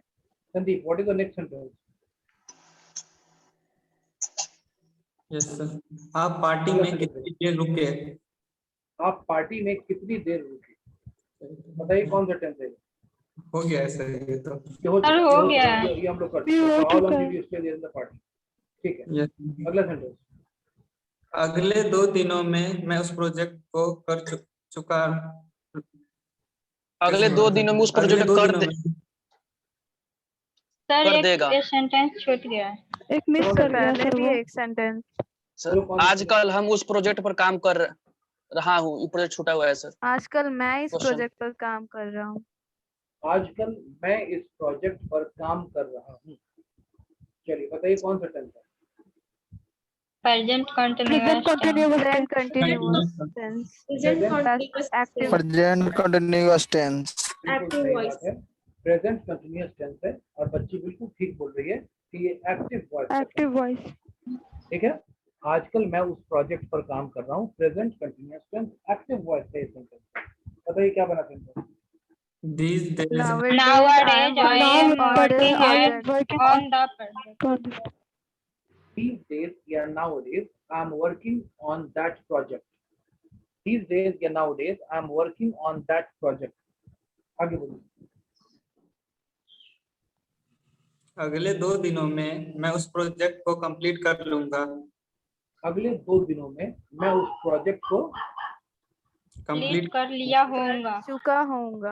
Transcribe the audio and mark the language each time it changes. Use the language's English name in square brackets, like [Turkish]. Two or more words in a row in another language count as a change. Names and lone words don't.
[English] संदीप, what is the next sentence? yes sir. [Hindi] आप पार्टी में कितनी देर रुके? आप पार्टी में कितनी देर रुके, बताइए कौन सा टेंस है? हो गया है सर ये तो। ये हो सर, चुका- हो ये गया है। ये हम लोग करते ये हो हैं। All चुका of है। [English] you stay there in the party। [Hindi] ठीक है, yes. अगला सेंटेंस। अगले 2 दिनों में मैं उस प्रोजेक्ट को कर चुका। अगले 2 दिनों में उस अगले प्रोजेक्ट 2 कर दिनों दे में सर कर देगा। एक सेंटेंस छूट गया है। एक मिस कौन कर सा गया phrase? सर वो एक सेंटेंस। सर। आजकल हम उस प्रोजेक्ट पर काम कर रहा हूँ, ये प्रोजेक्ट छूटा हुआ है सर। आजकल मैं इस Question. प्रोजेक्ट पर काम कर रहा हूँ। आजकल मैं इस प्रोजेक्ट पर काम कर रहा हूँ। चलिए बताइए कौन सा टेंस है? प्रेजेंट Present कंटिन्यूअस [English] continuous tense. Present continuous [Hindi] active. [English] Present continuous tense. [Hindi] बिल्कुल Active सही voice. बात है, [English] present continuous tense [Hindi] है और बच्ची बिल्कुल ठीक बोल रही है कि ये [English] active voice [Hindi] है। [English] Active voice. [Hindi] ठीक है, आजकल मैं उस प्रोजेक्ट पर काम कर रहा हूँ, [English] present continuous tense active voice [Hindi] है इस सेंटेंस। बताइए क्या बना सेंटेंस? [English] these days Nowadays I am working on the project. These days या nowadays I am working on that project. These days या nowadays I am working on that project. [Hindi] आगे बोलिए। अगले 2 दिनों में मैं उस प्रोजेक्ट को कंप्लीट कर लूंगा। अगले 2 दिनों में मैं उस प्रोजेक्ट को कंप्लीट कर लिया होगा। चुका होऊंगा।